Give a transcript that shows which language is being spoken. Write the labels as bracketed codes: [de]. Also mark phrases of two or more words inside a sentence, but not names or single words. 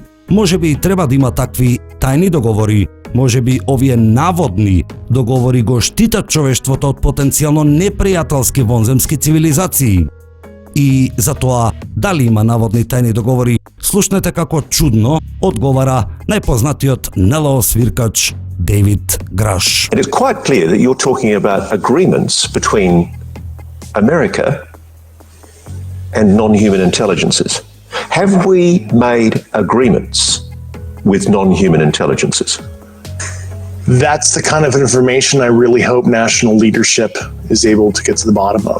[mk] Можеби и треба да има такви тајни договори, можеби овие наводни договори го штитат човештвото од потенцијално непријателски вонземски цивилизации. И за тоа дали има наводни тајни договори, слушнете како чудно одговара најпознатиот НЛО свиркач Дейвид Граш. [en] It is quite clear that you're talking about agreements between America and non-human intelligences. Have we made agreements with non-human intelligences? That's the kind of information I really hope national leadership is able to get to the bottom of.